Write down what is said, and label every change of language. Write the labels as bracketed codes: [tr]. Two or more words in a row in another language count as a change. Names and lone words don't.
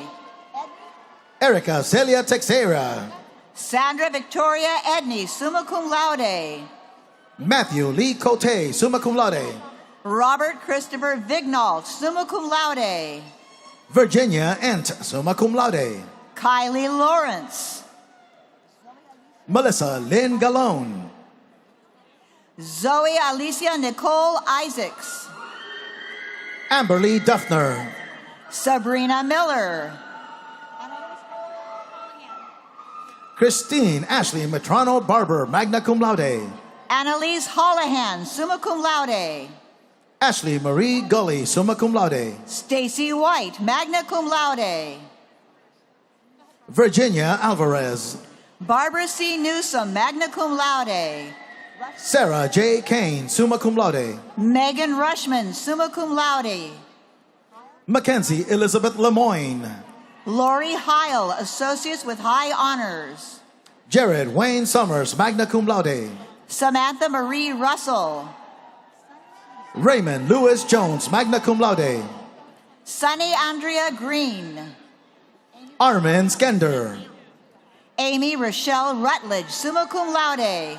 [en] Erica Celia Texera. Sandra Victoria Edney, [la] summa cum laude. [en] Matthew Lee Cote, [la] summa cum laude. [en] Robert Christopher Vignault, [la] summa cum laude. [en] Virginia Ent, [la] summa cum laude. [en] Kylie Lawrence. Melissa Lynn Galone. Zoe Alicia Nicole Isaacs. Amberly Duffner. Sabrina Miller. Christine Ashley Matrano Barber, [la] magna cum laude. [en] Annalise Hollahan, [la] summa cum laude. [en] Ashley Marie Gully, [la] summa cum laude. [en] Stacy White, [la] magna cum laude. [en] Virginia Alvarez. Barbara C. Newsom, [la] magna cum laude. [en] Sarah J. Kane, [la] summa cum laude. [en] Megan Rushman, [la] summa cum laude. [en] Mackenzie Elizabeth Lemoyne. Lori Heil, associates with high honors. Jared Wayne Summers, [la] magna cum laude. [en] Samantha Marie Russell. Raymond Lewis Jones, [la] magna cum laude. [en] Sunny Andrea Green. Armin Skender. Amy Rochelle Rutledge, [la] summa cum laude.